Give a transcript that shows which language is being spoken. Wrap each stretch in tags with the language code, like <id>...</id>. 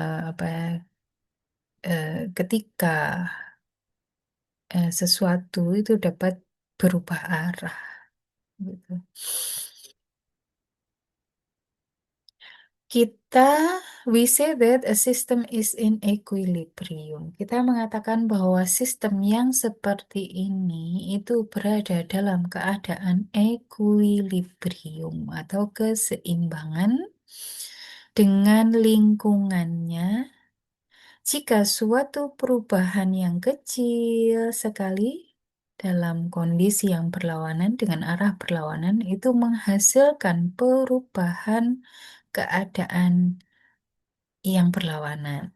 <id>Apa ketika sesuatu itu dapat berubah arah gitu. Kita</id> <en>we say that a system is in equilibrium.</en> <id>Kita mengatakan bahwa sistem yang seperti ini itu berada dalam keadaan equilibrium atau keseimbangan dengan lingkungannya jika suatu perubahan yang kecil sekali dalam kondisi yang berlawanan dengan arah berlawanan itu menghasilkan perubahan keadaan yang berlawanan.</id>